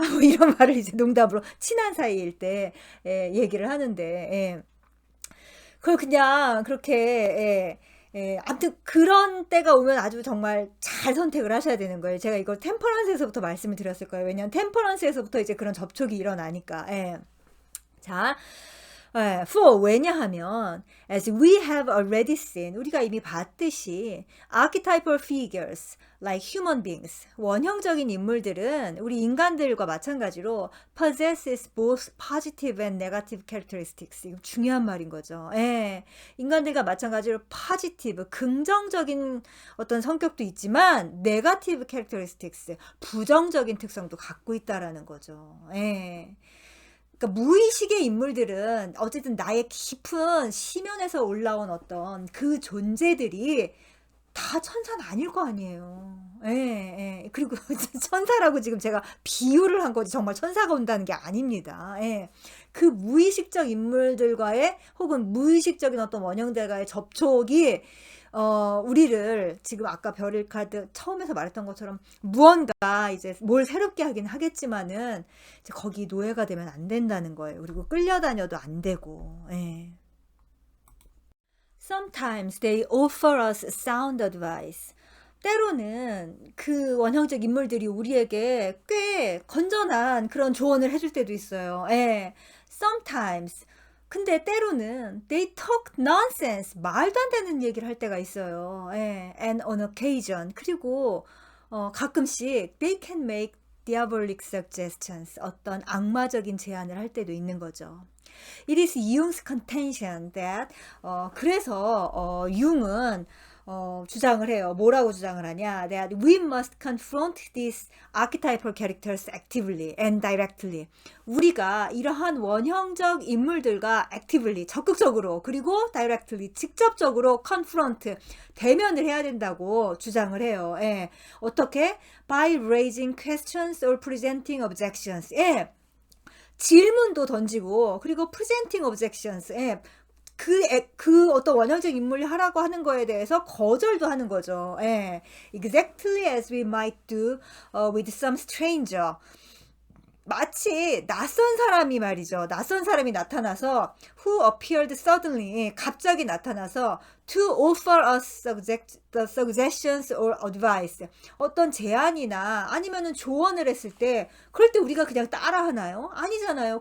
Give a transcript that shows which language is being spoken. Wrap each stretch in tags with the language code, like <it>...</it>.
<ko>뭐 이런 말을 이제 농담으로 친한 사이일 때 얘기를 하는데, 예. 그걸 그냥 그렇게 아무튼 그런 때가 오면 아주 정말 잘 선택을 하셔야 되는 거예요. 제가 이걸 템퍼런스에서부터 말씀을 드렸을 거예요. 왜냐하면 템퍼런스에서부터 이제 그런 접촉이 일어나니까. 예.</ko> <en>자, for</en> <ko>왜냐하면</ko> <en>as we have already seen</en> <ko>우리가 이미 봤듯이</ko> <en>archetypal figures like human beings</en> <ko>원형적인 인물들은 우리 인간들과 마찬가지로</ko> <en>possesses both positive and negative characteristics</en> <ko>이거 중요한 말인 거죠. 예, 인간들과 마찬가지로 positive 긍정적인 어떤 성격도 있지만</ko> <en>negative characteristics</en> <ko>부정적인 특성도 갖고 있다라는 거죠. 예. 그러니까 무의식의 인물들은 어쨌든 나의 깊은 심연에서 올라온 어떤 그 존재들이 다 천사는 아닐 거 아니에요. 예, 예. 그리고 천사라고 지금 제가 비유를 한 거지 정말 천사가 온다는 게 아닙니다. 예. 그 무의식적 인물들과의 혹은 무의식적인 어떤 원형들과의 접촉이 우리를 지금 아까 별일 카드 처음에서 말했던 것처럼 무언가 이제 뭘 새롭게 하긴 하겠지만은 이제 거기 노예가 되면 안 된다는 거예요. 그리고 끌려다녀도 안 되고. 예.</ko> <en>Sometimes they offer us sound advice.</en> <ko>때로는 그 원형적 인물들이 우리에게 꽤 건전한 그런 조언을 해줄 때도 있어요.</ko> <en>예. Sometimes.</en> <ko>근데 때로는</ko> <en>they talk nonsense.</en> <ko>말도 안 되는 얘기를 할 때가 있어요.</ko> <en>예. And on occasion.</en> <ko>그리고 가끔씩</ko> <en>they can make diabolic suggestions.</en> <ko>어떤 악마적인 제안을 할 때도 있는 거죠.</ko> <en>It is Jung's contention that</en> <ko>그래서 융은 주장을 해요. 뭐라고 주장을 하냐?</ko> <en>That we must confront these archetypal characters actively and directly.</en> <ko>우리가 이러한 원형적 인물들과 actively 적극적으로 그리고 directly 직접적으로 confront 대면을 해야 된다고 주장을 해요. 예. 어떻게?</ko> <en>By raising questions or presenting objections.</en> <ko>예. 질문도 던지고 그리고</ko> <en>presenting objections</en> <ko>그 어떤 원형적 인물이 하라고 하는 거에 대해서 거절도 하는 거죠. 예.</ko> <en>Exactly as we might do with some stranger.</en> <ko>마치 낯선 사람이 말이죠. 낯선 사람이 나타나서</ko> <en>who appeared suddenly</en> <ko>갑자기 나타나서</ko> <en>to offer us suggestions or advice</en> <ko>어떤 제안이나 아니면은 조언을 했을 때 그럴 때 우리가 그냥 따라 하나요? 아니잖아요.</ko>